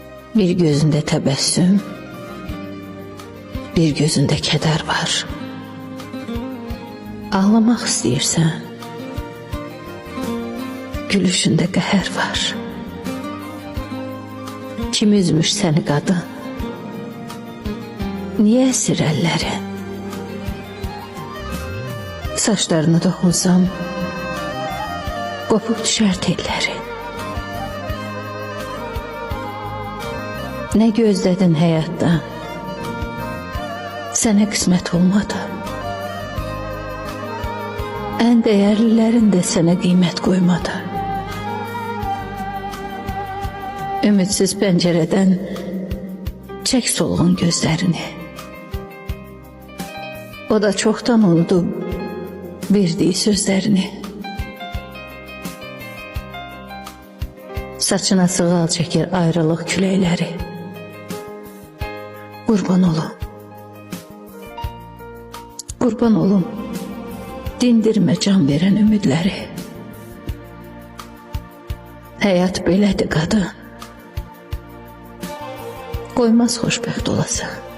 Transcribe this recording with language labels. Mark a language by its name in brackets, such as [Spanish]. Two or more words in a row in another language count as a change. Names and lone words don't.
[Azerbaijani] Bir gözünde təbəssüm, bir gözünde keder var. Ağlamak istəyirsən, gülüşünde qəhər var. Kim üzmüş səni qadın? Niye əsir əllərin? Saçlarını dokunsam, qopup düşər telləri. [Turkish] Ne gözledin hayattan? Sana kısmet olmadı. En değerlilerin de sana kıymet koymadı. Ümitsiz pencereden çek solğun gözlerini. O da çoktan unuttu verdiği sözlerini. [Azerbaijani] Saçına sığal çekir ayrılık küləkləri. Qurban olum. Qurban olum. Dindirmə can verən ümidləri. Həyat belədir qadın. Qoymaz xoşbəxt olasın.